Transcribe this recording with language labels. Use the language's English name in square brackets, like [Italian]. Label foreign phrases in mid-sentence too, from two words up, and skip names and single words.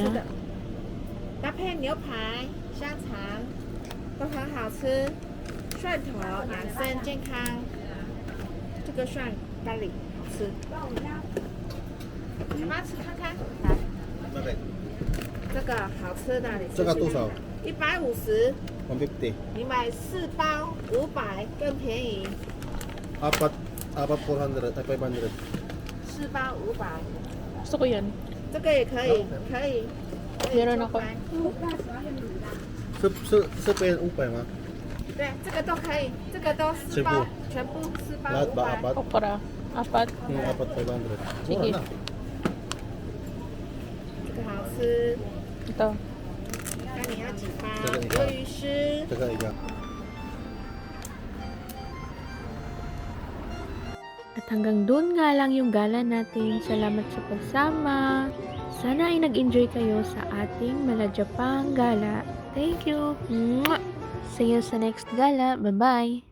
[Chinese] 搭配牛排、香肠都很好吃，蒜头养生健康，这个蒜咖喱好吃，要不要吃看看？来， [Filipino] Bakit? [Chinese] 这个好吃的，你试试看。这个多少 150， 150. 你买4包500更便宜 [Filipino] Apat 400 ay 500. [Chinese] ，4包500， [Filipino] Gusto ko yan. [Chinese] 这个也可以，可以。 [Filipino] Meron ako. Sa yan upay ma. [Chinese] 对，这个都可以，这个都4包，全部4包 [Filipino] Lahat ba [Chinese] 500。 [Filipino] apat? Okra. Apat. Yung apat 500. Sige. Mura na. [Chinese] 这个好吃， [Filipino] Ito. [Chinese] 看你要几包这个你？看鱿鱼丝。 [Filipino] Tsaka iga. At hanggang doon nga lang yung gala natin. Salamat sa pagsama. Sana ay nag-enjoy kayo sa ating Malajapang gala. [English] Thank you! Mwah! See you sa next gala. Bye-bye!